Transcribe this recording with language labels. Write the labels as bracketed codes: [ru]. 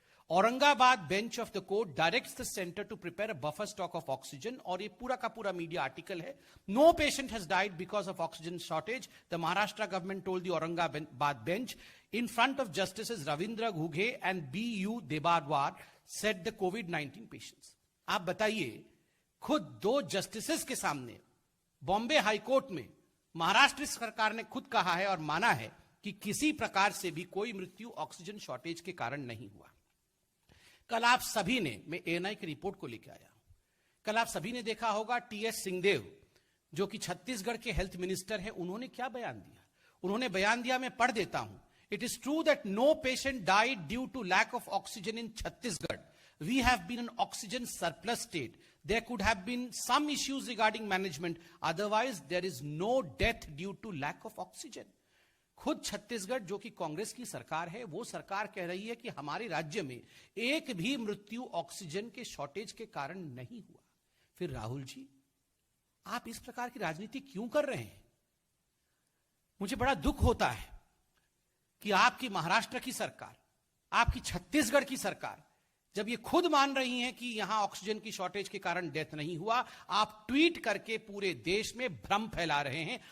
[en] Aurangabad bench of the court directs the centre to prepare a buffer stock of oxygen, और ये पूरा का पूरा मीडिया आर्टिकल है। No patient has died because of oxygen shortage, the Maharashtra government told the Aurangabad bench in front of justices Ravindra Ghughe and B.U. Debarwar said the COVID-19 patients. [hi] आप बताइए, खुद दो जस्टिसेस के सामने बॉम्बे हाईकोर्ट में महाराष्ट्र सरकार ने खुद कहा है और माना है कि किसी प्रकार से भी कोई मृत्यु ऑक्सीजन शॉर्टेज के कारण नहीं हुआ। कल आप सभी ने, मैं एएनआई की रिपोर्ट को लेकर आया हूं, कल आप सभी ने देखा होगा टीएस सिंहदेव जो कि छत्तीसगढ़ के हेल्थ मिनिस्टर हैं, उन्होंने क्या बयान दिया। उन्होंने बयान दिया, मैं पढ़ देता हूं। [en] It is true that no patient died due to lack of oxygen in Chhattisgarh. We have been an oxygen surplus state. There could have been some issues regarding management. Otherwise, there is no death due to lack of oxygen. [hi] खुद छत्तीसगढ़ जो कि कांग्रेस की सरकार है, वो सरकार कह रही है कि हमारे राज्य में एक भी मृत्यु ऑक्सीजन के शॉर्टेज के कारण नहीं हुआ। फिर राहुल जी, आप इस प्रकार की राजनीति क्यों कर रहे हैं? मुझे बड़ा दुख होता है कि आपकी महाराष्ट्र की सरकार, आपकी छत्तीसगढ़ की सरकार जब ये खुद मान रही हैं कि यहां ऑक्सीजन की शॉर्टेज के कारण डेथ नहीं हुआ, आप ट्वीट करके पूरे देश में भ्रम फैला रहे हैं।